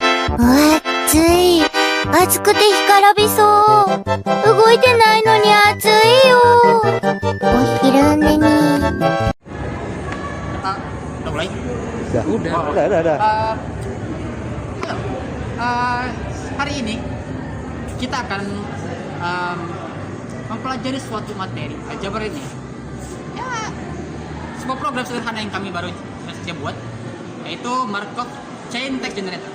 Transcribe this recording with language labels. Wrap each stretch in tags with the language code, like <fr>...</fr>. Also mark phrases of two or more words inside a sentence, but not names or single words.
<ja>暑い。暑くて干からびそう。動いてないのに暑いよ。お昼寝に。</ja> <id>Udah mulai? Udah. Hari ini kita akan mempelajari suatu materi aljabar ini. Ya, sebuah program sederhana yang kami baru saja buat, yaitu Markov Chain Text Generator.</id>